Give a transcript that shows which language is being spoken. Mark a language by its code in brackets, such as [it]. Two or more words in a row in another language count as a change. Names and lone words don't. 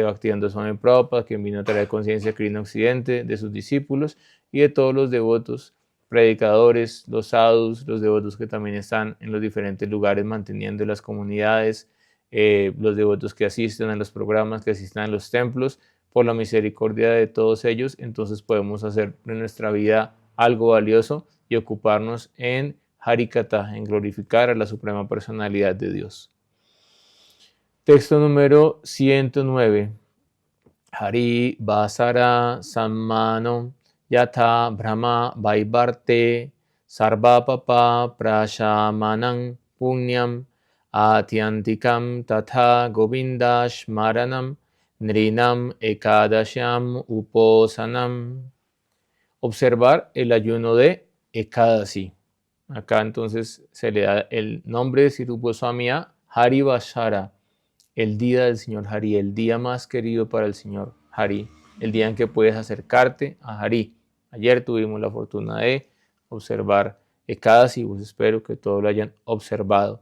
[es] Bhaktivedanta Swami Prabhupada, quien vino a traer conciencia Krishna Occidente, de sus discípulos y de todos los devotos, predicadores, los sadhus, los devotos que también están en los diferentes lugares manteniendo las comunidades, los devotos que asisten a los programas, que asisten a los templos, por la misericordia de todos ellos, entonces podemos hacer en nuestra vida algo valioso y ocuparnos en Harikatha, en glorificar a la Suprema Personalidad de Dios. Texto número 109. [sa] हरि वासर सम्मानो यथा ब्रह्म वैभर्ते सर्व पाप प्रशमनम् पुण्यम् आत्यन्तिकम् तथा गोविन्दश् मरणम् नृणाम् एकादश्याम् उपोषणम्. [es] Observar el ayuno de Ekadasi. Acá entonces se le da el nombre de Sri Rupa Goswami a Hari Vasara, el día del Señor Hari, el día más querido para el Señor Hari. el día en que puedes acercarte a Hari. Ayer tuvimos la fortuna de observar Ekadasi, pues espero que todos lo hayan observado.